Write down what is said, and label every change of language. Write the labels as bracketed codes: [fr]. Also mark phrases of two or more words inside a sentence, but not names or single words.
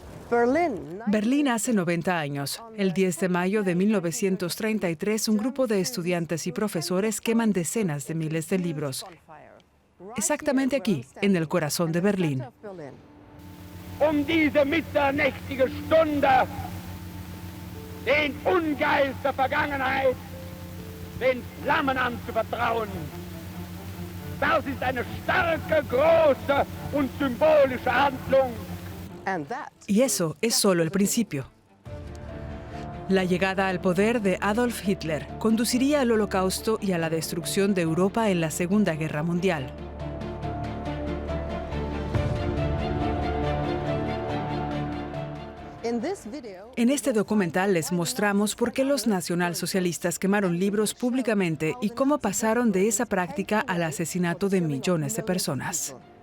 [es] Berlín hace 90 años. El 10 de mayo de 1933, un grupo de estudiantes y profesores queman decenas de miles de libros. Exactamente aquí, en el corazón de Berlín. [de] Diese mitternächtige Stunde, den Ungeist der Vergangenheit, den Flammen anzuvertrauen. Das ist eine starke, große und symbolische Handlung. [es] Y eso es solo el principio. La llegada al poder de Adolf Hitler conduciría al Holocausto y a la destrucción de Europa en la Segunda Guerra Mundial. En este documental les mostramos por qué los nacionalsocialistas quemaron libros públicamente y cómo pasaron de esa práctica al asesinato de millones de personas.